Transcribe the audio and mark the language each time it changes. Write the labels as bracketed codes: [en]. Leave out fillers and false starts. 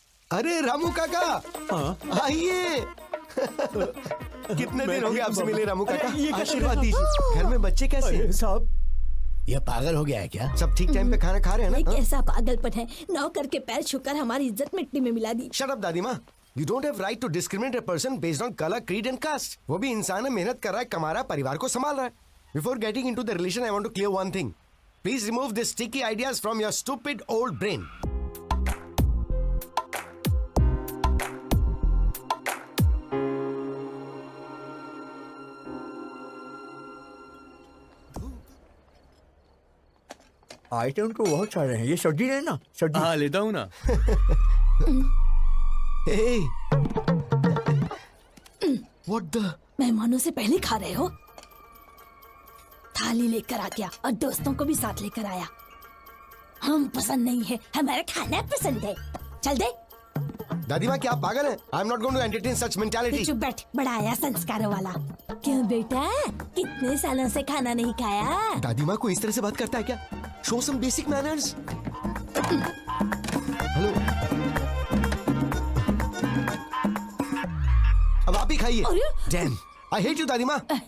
[hi] अरे रामू काका, आइए। कितने दिन हो गए आपसे मिले रामू काका? आशीर्वाद दीजिए। घर में बच्चे कैसे हैं? साहब ये पागल हो गया है क्या? सब ठीक टाइम पे खाना खा रहे हैं ये ना? कैसा पागलपन है, नौकर के पैर छूकर हमारी इज्जत मिट्टी में मिला दी। [en] shut up [hi] दादी माँ। [en] You don't have right to discriminate a person based on color, creed and caste. [hi] वो भी इंसान है, मेहनत कर रहा है, कमा रहा है, परिवार को संभाल रहा है। [en] Before getting into the relation, I want to clear one thing. Please remove these sticky ideas from your stupid old brain. [hi] Item तो बहुत सारे हैं, ये सब्जी है ना? सब्जी। हाँ लेता हूँ ना। [en] Hey. What the? [hi] मेहमानों से पहले खा रहे हो? थाली लेकर आ गया और दोस्तों को भी साथ लेकर आया। हम पसंद नहीं है, हमारा खाना पसंद है। चल दे। दादी माँ क्या आप पागल हैं? [en] I'm not going to entertain such mentality. [hi] चुप बैठ, बड़ा आया संस्कारों वाला। क्यों बेटा, कितने सालों से खाना नहीं खाया? दादी माँ को इस तरह से बात करता है क्या? [en] Show some basic manners. [hi] Hello. अब आप ही खाइए। [en] Damn, I hate you दादी माँ।